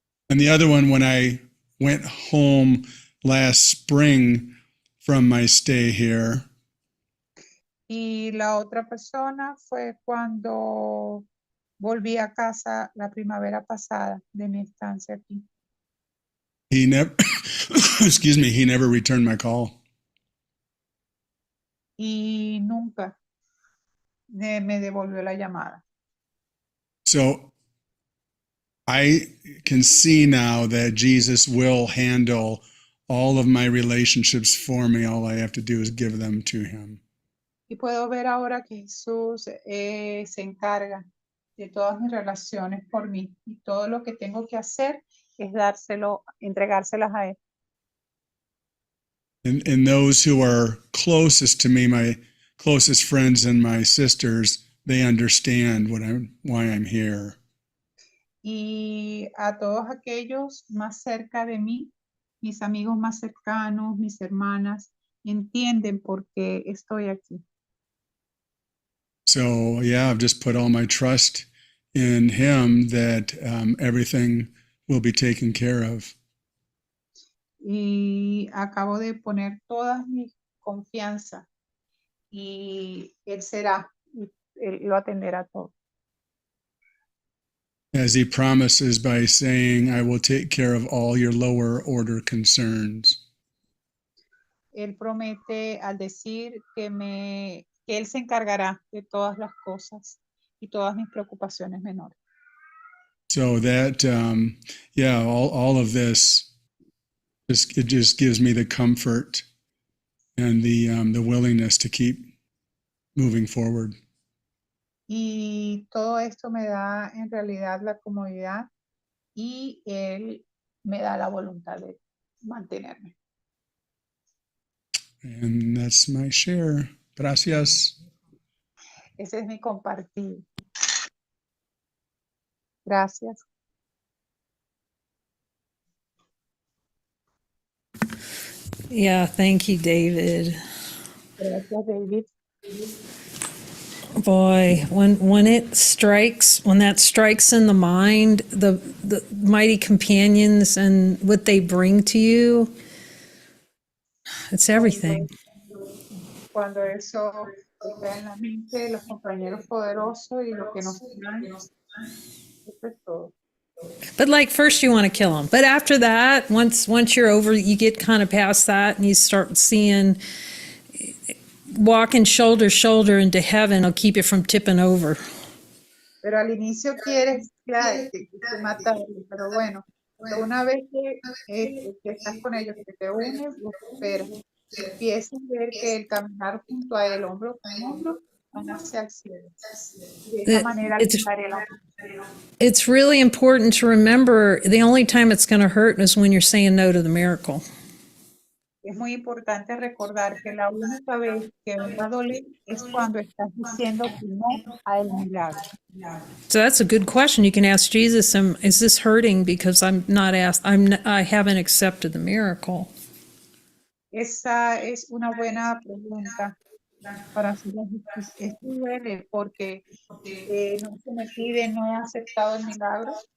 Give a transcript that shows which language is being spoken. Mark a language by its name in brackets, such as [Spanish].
[English] And the other one, when I went home last spring from my stay here, [Spanish] Y la otra persona fue cuando volví a casa la primavera pasada de mi estancia aquí. [English] he never, excuse me, he never returned my call. [Spanish] Y nunca me devolvió la llamada. [English] So I can see now that Jesus will handle all of my relationships for me. All I have to do is give them to him. [Spanish] Y puedo ver ahora que Jesús se encarga de todas mis relaciones por mí. Y todo lo que tengo que hacer es entregárselas a él. [English] And those who are closest to me, my closest friends and my sisters, they understand why I'm here. [Spanish] Y a todos aquellos más cerca de mí, mis amigos más cercanos, mis hermanas, entienden por qué estoy aquí. [English] So yeah, I've just put all my trust in him that everything will be taken care of. [Spanish] Y acabo de poner toda mi confianza y él lo atenderá todo. [English] As he promises by saying, I will take care of all your lower order concerns. [Spanish] Él promete al decir que él se encargará de todas las cosas y todas mis preocupaciones menores. [English] So that, all of this, it just gives me the comfort and the willingness to keep moving forward. [Spanish] Y todo esto me da en realidad la comodidad y él me da la voluntad de mantenerme. [English] And that's my share. Gracias. [Spanish] Ese es mi compartir. Gracias. [English] Yeah, thank you, David. [Spanish] Gracias, David. [English] Boy, when that strikes in the mind, the mighty companions and what they bring to you, it's everything. [Spanish] Cuando eso está en la mente, los compañeros poderosos y lo que nos traen, eso es todo. [English] But like first you want to kill them, but after that, once you're over, you get kind of past that, and you start seeing walking shoulder to shoulder into heaven will keep it from tipping over. [Spanish] Pero al inicio quieres que matarlo, pero bueno, una vez que estás con ellos, que te unes, los esperas, empiezas a ver que el caminar junto a él, hombro con hombro, van hacia el cielo. De esa manera alcanzaré la [English] It's really important to remember the only time it's going to hurt is when you're saying no to the miracle. [Spanish] Es muy importante recordar que la única vez que va a doler es cuando estás diciendo que no al milagro. [English] So that's a good question. You can ask Jesus, is this hurting because I haven't accepted the miracle? [Spanish] Esa es una buena pregunta para hacer la justicia. Esto duele porque no se me pide, no he aceptado el milagro.